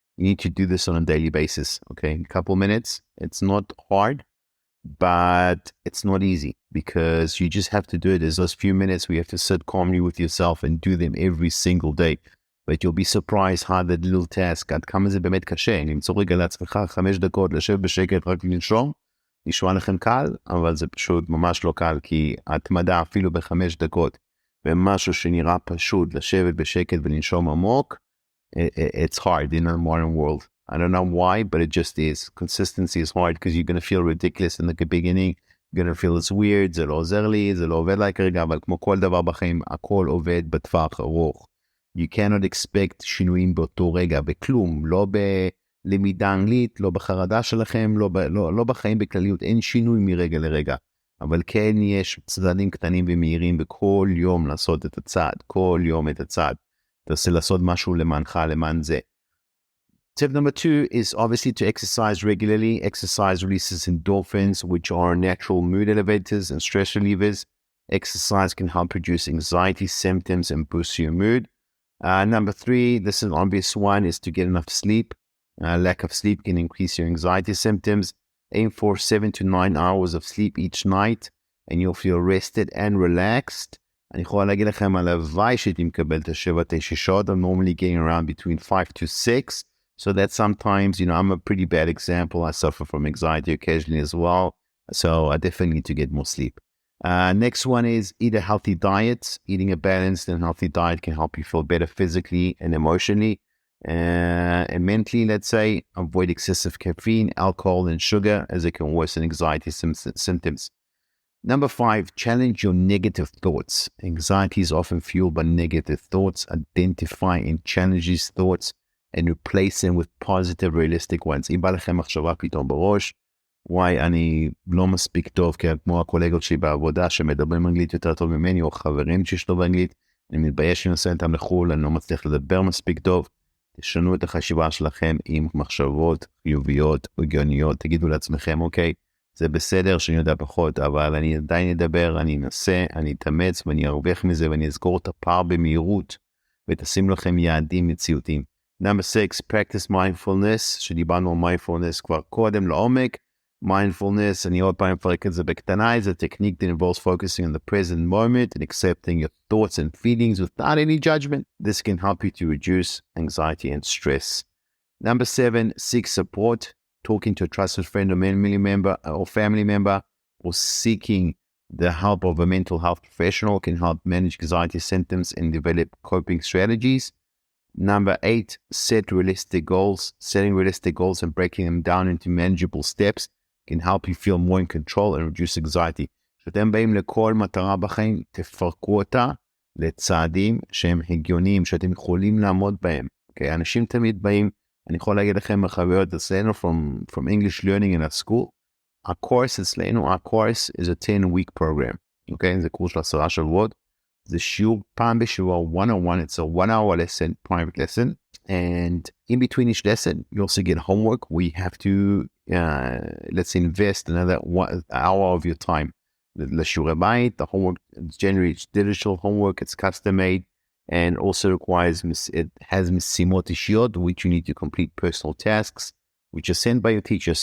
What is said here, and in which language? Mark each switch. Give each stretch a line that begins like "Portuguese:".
English: You need to do this on a daily basis, okay? A couple minutes. It's not hard, but it's not easy because you just have to do it. There's those few minutes where you have to sit calmly with yourself and do them every single day. But you'll be surprised how that little task,
Hebrew: עד כמה זה באמת קשה. למצוא רגע לעצמך 5 דקות, לשבת בשקט, רק לנשום. נשמע לכם קל, אבל זה פשוט ממש לא קל, כי התמדה אפילו ב5 דקות, ומשהו שנראה פשוט, לשבת בשקט ולנשום עמוק,
English: it's hard in a modern world. I don't know why, but it just is. Consistency is hard because you're going to feel ridiculous in the beginning. You're going to feel it's weird,
Hebrew: זה לא עוזר לי, זה לא עובד לי כרגע, אבל כמו כל דבר בחיים, הכל עובד בטווח ארוך.
English: You cannot expect
Hebrew: שינויים באותו רגע, בכלום, לא בלמידה אנגלית, לא בחרדה שלכם, לא בחיים בכלליות, אין שינוי מרגע לרגע. אבל כן יש צעדים קטנים ומהירים בכל יום לעשות את הצעד, כל יום את הצעד. תעשה לעשות משהו למענך, למען זה.
English: Tip number 2 is obviously to exercise regularly. Exercise releases endorphins, which are natural mood elevators and stress relievers. Exercise can help reduce anxiety symptoms and boost your mood. Number 3, this is an obvious one, is to get enough sleep. Lack of sleep can increase your anxiety symptoms. Aim for 7 to 9 hours of sleep each night, and you'll feel rested and relaxed.
Hebrew: אני יכול להגיד לכם הלוואי שהייתי מקבל את 7-9 שעות.
English: I'm normally getting around between 5 to 6. So that sometimes, I'm a pretty bad example. I suffer from anxiety occasionally as well. So I definitely need to get more sleep. Next one is eat a healthy diet. Eating a balanced and healthy diet can help you feel better physically and emotionally. And mentally, let's say, avoid excessive caffeine, alcohol, and sugar, as it can worsen anxiety symptoms. Number 5, challenge your negative thoughts. Anxiety is often fueled by negative thoughts. Identify and challenge these thoughts and replace them with positive, realistic ones.
Hebrew: אם בא לכם מחשבה פתאום בראש, וואי, אני לא מספיק טוב, כמו הקולגות שלי בעבודה שמדברים אנגלית יותר טוב ממני, או חברים שיש טוב באנגלית, אני מתבייש שאני נוסע איתם לחול, אני לא מצליח לדבר מספיק טוב. תשנו את החשיבה שלכם עם מחשבות חיוביות, הגיוניות. תגידו לעצמכם, אוקיי, זה בסדר שאני יודע פחות, אבל אני עדיין אדבר, אני אנסה, אני אתאמץ, ואני ארוויח מזה, ואני אסגור את הפער במהירות, ותשים לכם יעדים מציאותיים.
English: Number 6, practice mindfulness,
Hebrew: שדיברנו על mindfulness כבר קודם לעומק.
English: Mindfulness,
Hebrew: אני עוד פעם מפרק את זה בקטנה,
English: is a technique that involves focusing on the present moment and accepting your thoughts and feelings without any judgment. This can help you to reduce anxiety and stress. Number 7, seek support. Talking to a trusted friend or family member, or seeking the help of a mental health professional can help manage anxiety symptoms and develop coping strategies. Number 8, set realistic goals. Setting realistic goals and breaking them down into manageable steps can help you feel more in control and reduce anxiety.
Hebrew: כשאתם באים לכל מטרה בחיים, תפרקו אותה לצעדים שהם הגיוניים, שאתם יכולים לעמוד בהם. Okay? אנשים תמיד באים, אני יכול להגיד לכם מחוויות אצלנו
English: from English learning in our school. Our course is a 10-week program.
Hebrew: Okay? זה קורס של 10 שבועות. זה שיעור פעם בשבוע, one-on-one.
English: It's a 1-hour lesson, private lesson. And in between each lesson, you also get homework. We have to, let's invest another 1 hour of your time.
Hebrew: לשיעורי בית,
English: the homework, generally it's digital homework, it's custom made, and also it has
Hebrew: משימות אישיות,
English: which you need to complete personal tasks, which are sent by your teacher.